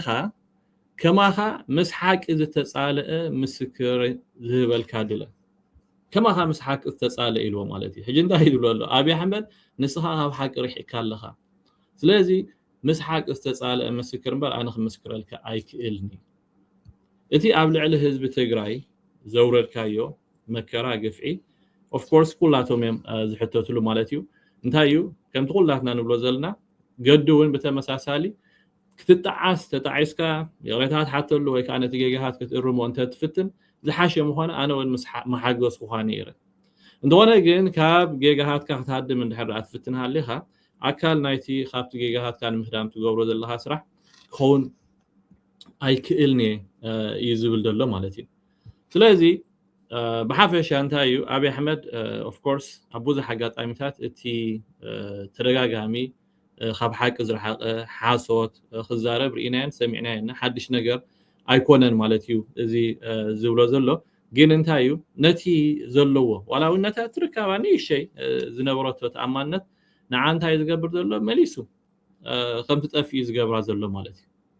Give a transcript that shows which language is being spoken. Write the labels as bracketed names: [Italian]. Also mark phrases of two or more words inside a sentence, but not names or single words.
[Tigrinya] ከማኻ ምስ ሓቂ ዝተፃለአ ምስክር ዝህበልካ ድለ ከማኻ ምስ ሓቂ ዝተፃለአ ኢልዎ ማለት እዩ ሕጂ እንታይ ይብሎ ኣሎ ኣብይ ኣሕመድ ንስኻ ካብ ሓቂ ርሒቕካ ኣለኻ ስለዚ ምስ ሓቂ ዝተፃለአ ምስክር እምበር ኣነ ክምስክረልካ ኣይክእልኒ እቲ ኣብ ልዕሊ ህዝቢ ትግራይ ዘውረድካዮ መከራ ግፍዒ [English] of course [Tigrinya] ኩላቶም እዮም ዝሕተትሉ ማለት እዩ እንታይ እዩ ከምቲ ኩላትና ንብሎ ዘለና ገዱ እውን ብተመሳሳሊ ክትጣዓስ ተጣዒስካ የቕሬታት ሓተሉ ወይ ከዓ ነቲ ጌጋታት ክትእርሞ እንተትፍትን ዝሓሸ ምኾነ ኣነ እውን መሓገዝ ክኾነ ነይረ እንደኾነ ግን ካብ ጌጋሃትካ ክትሃድም እንድሕር ኣትፍትን ሃሊኻ ኣካል ናይቲ ካብቲ ጌጋሃትካ ንምሕዳም ትገብሮ ዘለኻ ስራሕ ክኸውን ኣይክእልኒ እዩ ዝብል ዘሎ ማለት እዩ ስለዚ ብሓፈሻ እንታይ እዩ ኣብይ ኣሕመድ [English] of course [Tigrinya] ኣብ ብዙሕ ኣጋጣሚታት እቲ ተደጋጋሚ ካብ ሓቂ ዝረሓቐ ሓሶት ክዛረብ ርኢናየን ሰሚዕናየን ሓድሽ ነገር ኣይኮነን ማለት እዩ እዚ ዝብሎ ዘሎ ግን እንታይ እዩ ነቲ ዘለዎ ዋላ እውን ነታ ትርከባ ንእሽተይ ዝነበረቶ ተኣማንነት ንዓ እንታይ ዝገብር ዘሎ መሊሱ ከምቲ ጠፍኡ ዝገብራ ዘሎ ማለት እዩ